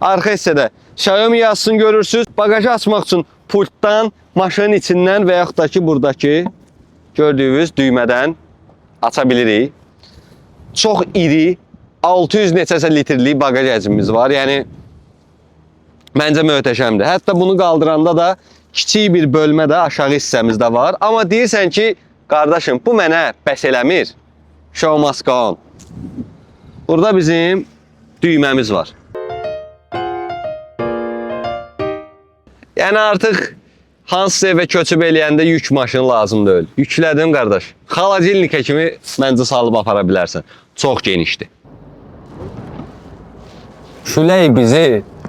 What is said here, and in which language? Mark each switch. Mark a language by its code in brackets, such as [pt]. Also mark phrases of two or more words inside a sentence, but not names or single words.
[az] Arxa hissədə Xiaomi yazısını görürsünüz. Bagajı açmaq üçün pultdan, maşının içindən və yaxud da ki, buradakı gördüyünüz düymədən aça bilirik. Çox iri, 600 neçəsə litrlik bagaj həcmimiz var. Yəni, məncə möhtəşəmdir. Hətta bunu qaldıranda da kiçik bir bölmə də aşağı hissəmizdə var. Amma deyirsən ki, qardaşım, bu mənə bəs eləmir. [en] Show must go on. [az] Burada bizim düyməmiz var. Yəni artıq hansısa evə köçüb eləyəndə yük maşını lazım deyil. Yüklədim qardaş. Xaladelnikə kimi məncə salıb apara bilərsən. Çox genişdir. Şüley bizi.